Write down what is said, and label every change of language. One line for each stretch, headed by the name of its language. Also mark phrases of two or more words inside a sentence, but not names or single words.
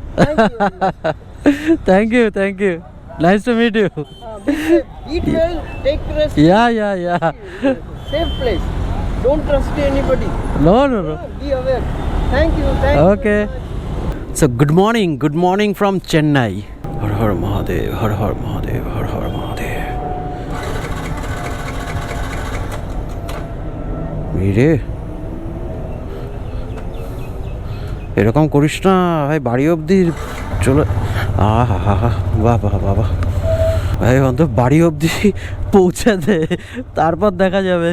English: Thank you very much. Thank you. Nice to meet you. Eat well, take rest. Yeah. Safe place. Don't trust anybody. No. Be aware. Thank you. Okay. So good morning from Chennai.
Hindi: Har Har Mahadev, Har Har Mahadev, Har Har Mahadev.
Bangla: রে, এরকম করিস না ভাই, বাড়ি অবধি চলে। বাবা ভাই, অন্তত বাড়ি অবধি পৌঁছে দে, তারপর দেখা যাবে।